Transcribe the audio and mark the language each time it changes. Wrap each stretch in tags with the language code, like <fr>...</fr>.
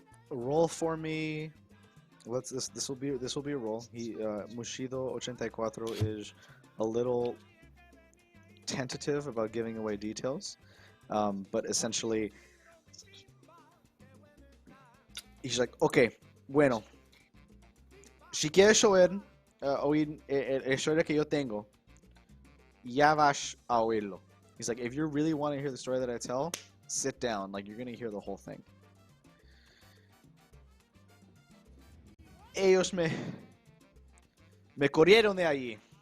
<en>Roll for me. This will be a roll. Mushido 84 is a little tentative about giving away details, but essentially he's like, okay, bueno.</en> <es>Si quieres oír la historia que yo tengo, ya vas a oírlo.</es> <en>He's like, if you really want to hear the story that I tell, sit down. Like, you're going to hear the whole thing.</en> <es>Ellos me corrieron de allí.</es>